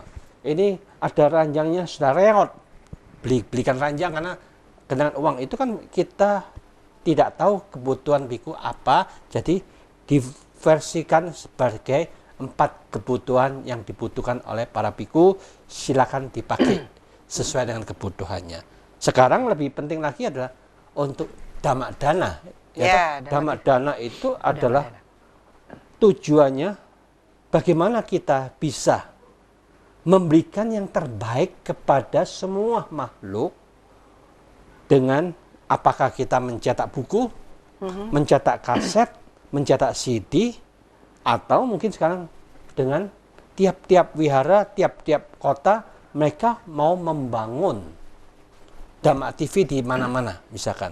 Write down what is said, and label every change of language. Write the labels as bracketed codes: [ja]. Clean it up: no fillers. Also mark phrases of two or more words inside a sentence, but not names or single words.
[id] Ini ada ranjangnya sudah reot, belikan ranjang, karena dengan uang itu kan kita tidak tahu kebutuhan biku apa, jadi diversikan sebagai 4 kebutuhan yang dibutuhkan oleh para biku, silakan dipakai sesuai dengan kebutuhannya. Sekarang lebih penting lagi adalah untuk [pi] dhamma dana. Dhamma dana [id] itu adalah tujuannya bagaimana kita bisa memberikan yang terbaik kepada semua makhluk dengan apakah kita mencetak buku, mencetak kaset, mencetak CD, atau mungkin sekarang dengan tiap-tiap wihara, tiap-tiap kota mereka mau membangun Dhamma TV di mana-mana misalkan.